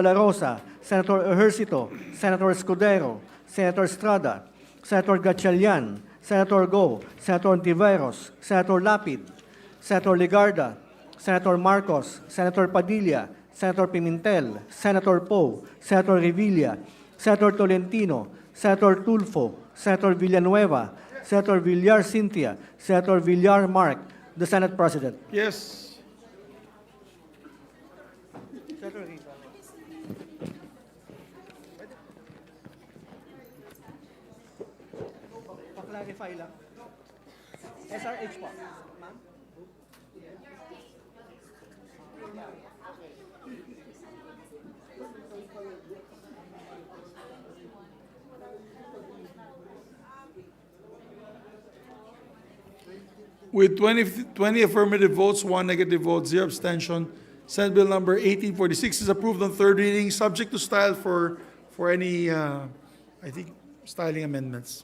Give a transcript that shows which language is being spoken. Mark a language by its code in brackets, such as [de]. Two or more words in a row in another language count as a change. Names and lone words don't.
[en] La Rosa, Senator Ejercito, Senator Escudero, Senator Estrada, Senator Gatchalian, Senator Go, Senator Ontiveros, Senator Lapid, Senator Ligarda, Senator Marcos, Senator Padilla, Senator Pimentel, Senator Poe, Senator Revilla, Senator Tolentino, Senator Tulfo, Senator Villanueva, Senator Villar Cynthia, Senator Villar Mark, the Senate President. Yes. [tl] Pa-clarify lang. SRH po. [en] With 20 affirmative votes, 1 negative vote, 0 abstention, Senate Bill number 1846 is approved on third reading, subject to style for any, I think, styling amendments.